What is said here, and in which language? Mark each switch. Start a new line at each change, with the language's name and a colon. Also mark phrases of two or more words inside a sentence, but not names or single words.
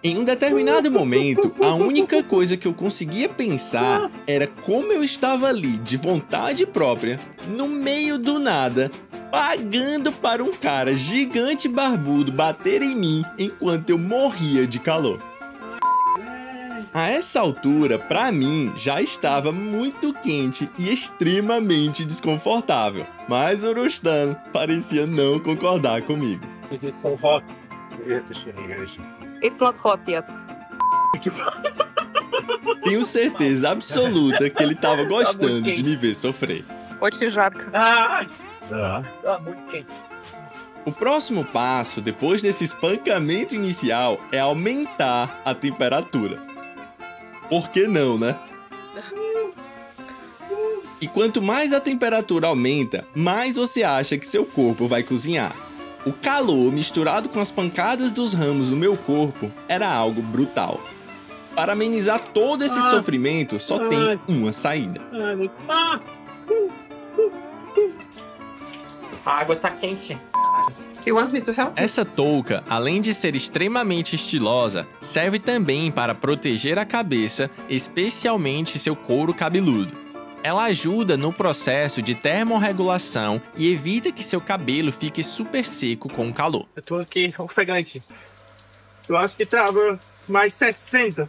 Portuguese: Em um determinado momento, a única coisa que eu conseguia pensar era como eu estava ali, de vontade própria, no meio do nada, pagando para um cara gigante barbudo bater em mim enquanto eu morria de calor. A essa altura, pra mim, já estava muito quente e extremamente desconfortável, mas o Rustam parecia não concordar comigo.
English: Is it so hot? It's not hot yet.
Portuguese: Tenho certeza absoluta que ele estava gostando de me ver sofrer.
Russian: Очень жарко.
Portuguese: Muito quente. O próximo passo, depois desse espancamento inicial, é aumentar a temperatura. Por que não, né? E quanto mais a temperatura aumenta, mais você acha que seu corpo vai cozinhar. O calor, misturado com as pancadas dos ramos no meu corpo, era algo brutal. Para amenizar todo esse sofrimento, só tem uma saída. A água tá quente.
English: You want me to help?
Portuguese: Essa touca, além de ser extremamente estilosa, serve também para proteger a cabeça, especialmente seu couro cabeludo. Ela ajuda no processo de termorregulação e evita que seu cabelo fique super seco com o calor. Eu tô aqui ofegante. Eu acho que tava mais 60.